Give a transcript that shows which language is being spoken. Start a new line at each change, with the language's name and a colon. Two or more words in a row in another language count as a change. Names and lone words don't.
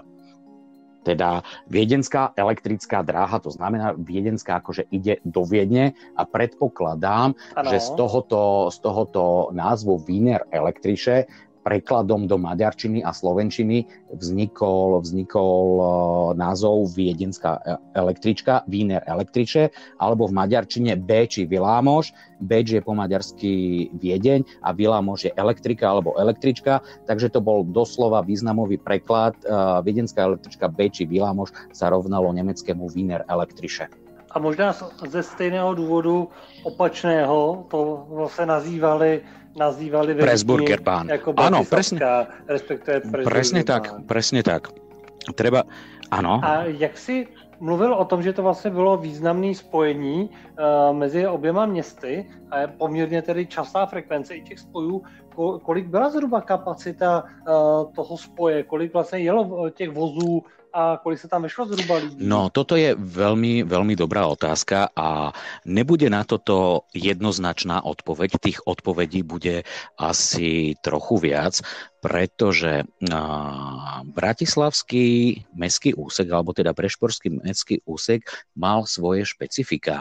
Slovak: Teda viedenská elektrická dráha, to znamená viedenská akože ide do Viedne a predpokladám, že z tohoto názvu
German: Wiener Elektrische
Slovak: prekladom do maďarčiny a slovenčiny vznikol názov viedenská električka,
German: Wiener Elektrische,
Slovak: alebo v maďarčine
Hungarian: Bécsi Vilámos.
Slovak: Bécs je po maďarsky Viedeň a Vilámos je elektrika alebo električka, takže to bol doslova významový preklad. Viedenská električka
Hungarian: Bécsi Vilámos
Slovak: sa rovnalo nemeckému
German: Wiener Elektrische.
Czech: A možná ze stejného důvodu opačného to se nazývali Pressburgerbahn. Jako bratislavská, respektive
Slovak: Presne tak. Treba, áno.
Czech: A jak si mluvil o tom, že to vlastně bylo významné spojení mezi oběma městy a je poměrně tedy častá frekvence i těch spojů, kolik byla zhruba kapacita toho spoje, kolik vlastně jelo těch vozů a kolik sa tam vešlo zhruba ľudí?
Slovak: No, toto je veľmi, veľmi dobrá otázka a nebude na toto jednoznačná odpoveď. Tých odpovedí bude asi trochu viac, pretože bratislavský mestský úsek, alebo teda prešporský mestský úsek mal svoje špecifika.